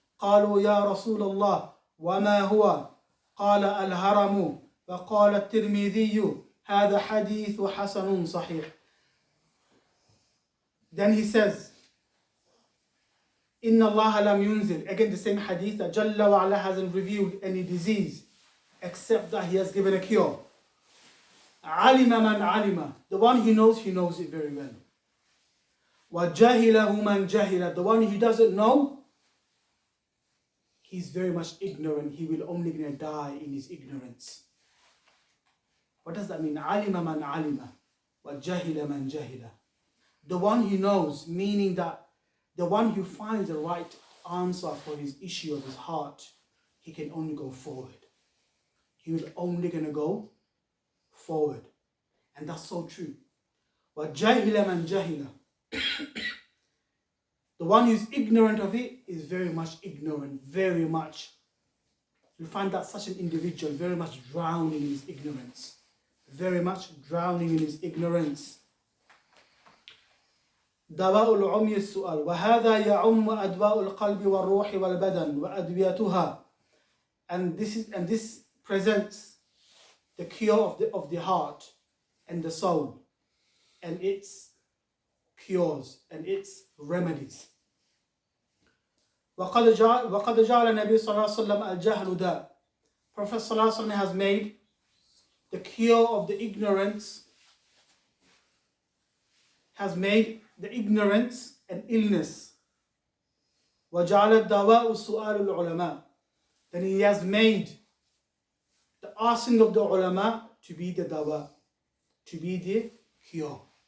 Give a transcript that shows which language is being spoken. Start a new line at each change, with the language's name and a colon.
Arabic: قالوا يا رسول الله وما هو؟ قال الهرم. وقال الترمذي هذا حديث حسن صحيح.
English: Then he says,
Arabic: Inna Allah lam yunzil.
English: Again, the same hadith that Jalla wa Ala hasn't revealed any disease except that he has given a cure.
Arabic: Alima man alima.
English: The one he knows it very well.
Arabic: Wa jahilahu man jahila.
English: The one he doesn't know, he's very much ignorant. He will only gonna die in his ignorance. What does that mean?
Arabic: Alima man alima. Wa jahila man jahila.
English: The one he knows, meaning that the one who finds the right answer for his issue of his heart, he can only go forward. He will only gonna go forward. And that's so true.
Arabic: Wa jahila man jahila.
English: The one who's ignorant of it is very much ignorant, very much. You find that such an individual very much drowning in his ignorance. Very much drowning in his ignorance.
Arabic: دواء العمي السؤال وهذا يعم أدواء القلب والروح والبدن وأدويتها.
English: And this presents the cure of the heart and the soul and its cures and its remedies.
Arabic: وقد جعل النبي صلى الله عليه وسلم الجهل داء.
English: Prophet
Arabic: صلى الله عليه وسلم
English: has made the cure of the ignorance, has made the ignorance and illness.
Arabic: وَجَعَلَ الدَّوَاءُ سُؤَالُ الْعُلَمَاءِ.
English: Then he has made the asking of the ulama to be the dawa, to be the cure.